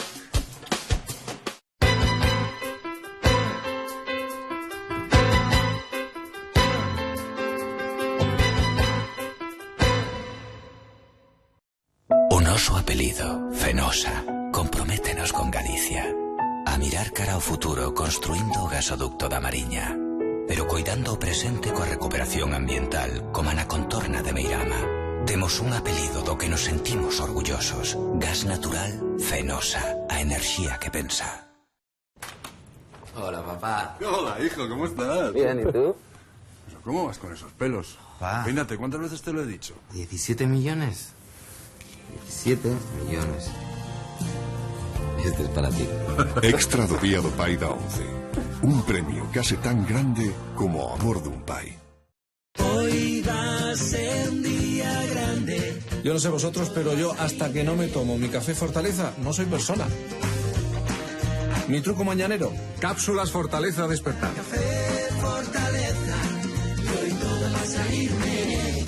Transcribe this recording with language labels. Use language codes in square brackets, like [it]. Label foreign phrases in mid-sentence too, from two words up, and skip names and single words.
[gl] O noso apelido, Fenosa, comprométenos con Galicia a mirar cara ao futuro construindo o gasoducto da Mariña, pero coidando o presente coa recuperación ambiental como na contorna de Meirama. Temos un apelido do que nos sentimos orgullosos. Gas natural Fenosa, a enerxía que pensa. [es] Hola, papá. Hola, hijo, ¿cómo estás? Bien, ¿y tú? ¿Cómo vas con esos pelos? Pa. Peínate, ¿cuántas veces te lo he dicho? 17 millones. 17 millones. Este es para ti. [gl] Extra do Día do Pai da 11. Un premio case tan grande como o amor dun pai. [es] Hoy va a ser un día grande. Yo no sé vosotros, pero yo hasta que no me tomo mi café Fortaleza no soy persona. Mi truco mañanero, cápsulas Fortaleza despertar. Café Fortaleza, y hoy todo va a salir bien.